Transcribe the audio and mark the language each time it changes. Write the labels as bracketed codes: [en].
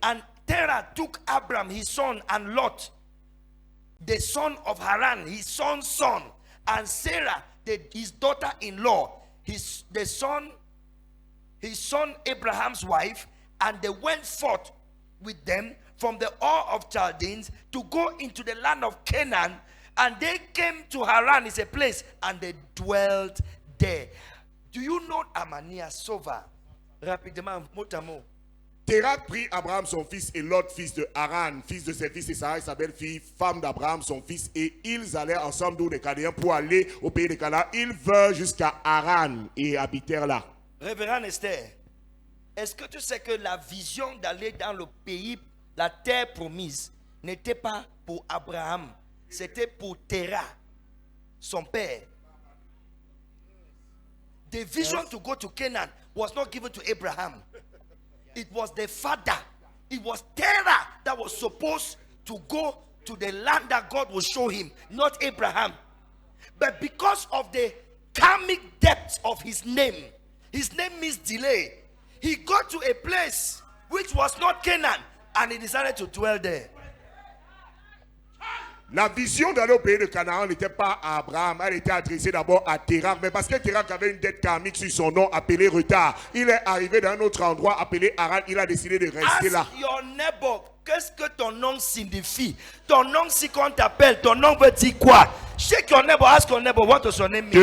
[en] And Terah took Abram his son and Lot, the son of Haran, his son's son, and Sarah, his daughter-in-law, his son Abraham's wife, and they went forth with them from the Ur of Chaldeans to go into the land of Canaan, and they came to Haran, is a place, and they dwelt there. Do you know Amania Sova? [fr] Rapidement, mot à mot. Terah prit Abraham son fils et Lot fils de Haran, fils de ses fils et Sarah sa belle-fille, femme d'Abraham son fils, et ils allèrent ensemble d'où les Chaldéens pour aller au pays de Canaan. Ils vinrent jusqu'à Haran et habitèrent là. Révérend Esther, est-ce que tu sais que la vision d'aller dans le pays, la terre promise, n'était pas pour Abraham, c'était pour Terah, son père. [en] The vision to go to Canaan was not given to Abraham. It was the father. It was Terah that was supposed to go to the land that God will show him, not Abraham. But because of the karmic depth of his name means delay. He got to a place which was not Canaan, and he decided to dwell there. [fr] La vision d'aller au pays de Canaan n'était pas à Abraham, elle était adressée d'abord à Terah. Mais parce que Terah avait une dette karmique sur son nom appelé retard, il est arrivé dans un autre endroit appelé Haran, il a décidé de rester là. [en] Ask your neighbor, [fr] qu'est-ce que ton nom signifie? Ton nom, si qu'on t'appelle, ton nom veut dire quoi? [en] Shake your neighbor, ask your neighbor, what does your name mean?